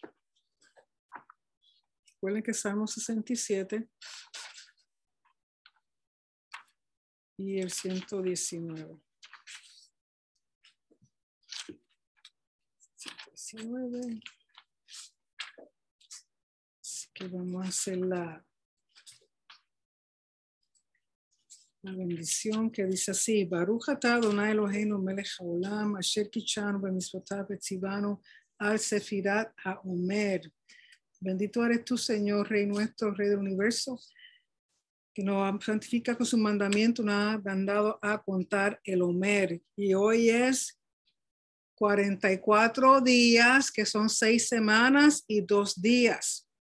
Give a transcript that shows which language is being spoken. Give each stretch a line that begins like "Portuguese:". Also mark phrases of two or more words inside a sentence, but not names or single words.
Spanish: Recuerden que Salmo 67 y el 119. 119. Así que vamos a hacer la bendición que dice así:
Hebrew: ברוך אתה אדוני אלוהינו מלך העולם אשר קדשנו במצוותיו וציוונו על ספירת העומר.
Spanish: Bendito eres tú, Señor, Rey nuestro, Rey del universo, que nos santifica con su mandamiento, nos ha mandado a contar el Omer. Y hoy es 44 días, que son 6 semanas y 2 días.